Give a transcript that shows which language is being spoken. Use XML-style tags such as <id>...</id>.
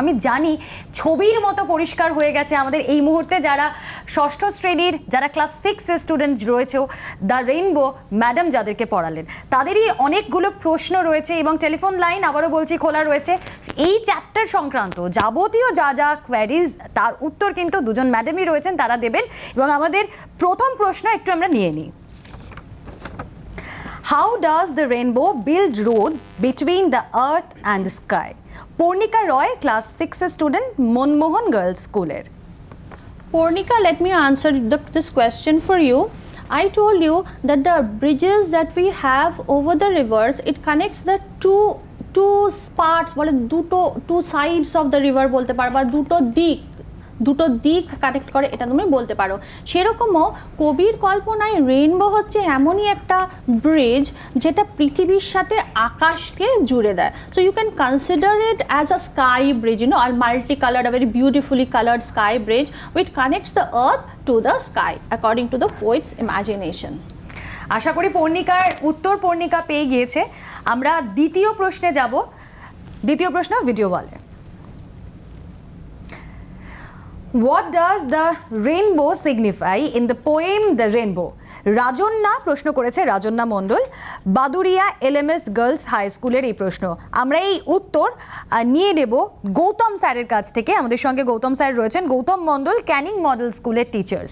<bn>আমি জানি ছবির মতো পরিষ্কার হয়ে গেছে আমাদের এই মুহূর্তে যারা ষষ্ঠ শ্রেণীর, যারা class 6-এর student রয়েছেও, the rainbow madam যাদেরকে পড়ালেন তাদেরই অনেকগুলো প্রশ্ন রয়েছে, এবং টেলিফোন লাইন আবারও বলছি খোলা রয়েছে। এই চ্যাপ্টার সংক্রান্ত যাবতীয় যা যা কোয়ারিজ তার উত্তর কিন্তু দুজন ম্যাডামই রয়েছেন, তারা দেবেন। এবং আমাদের প্রথম প্রশ্ন একটু আমরা নিয়ে নিই।</bn> <en>How does the rainbow build road between the earth and the sky?</en> <bn>পর্ণিকা Roy, class 6-এর student, Manmohan girls স্কুলের।</bn> <en>Pornika, let me answer this question for you. I told you that the bridges that we have over the rivers, it connects the two parts,</en> <bn>বলে</bn> <en>two sides of the river</en> <bn>বলতে পারো, বা দুটো দিক connect করে, এটা তুমি বলতে পারো। সেরকমও কবির কল্পনায় রেইনবো হচ্ছে এমনই একটা ব্রিজ যেটা পৃথিবীর সাথে আকাশকে জুড়ে দেয়।</bn> <en>So you can consider it as a sky bridge, আর multi coloured, a very beautifully coloured sky bridge which connects the earth to the sky according to the poet's imagination.</en> <bn>আশা করি পর্ণিকার উত্তর পর্ণিকা পেয়ে গিয়েছে। আমরা দ্বিতীয় প্রশ্নে যাব। দ্বিতীয় প্রশ্ন ভিডিও বলে,</bn> <en>What does the rainbow signify in the poem The Rainbow?</en> <bn>Rajanya প্রশ্ন করেছে, রাজন্যা মণ্ডল, বাদুরিয়া LMS গার্লস হাই স্কুলের এই প্রশ্ন। আমরা এই উত্তর নিয়ে নেব গৌতম স্যারের কাছ থেকে। আমাদের সঙ্গে গৌতম স্যার রয়েছেন, গৌতম মণ্ডল, ক্যানিং মডেল স্কুলের টিচার।</bn>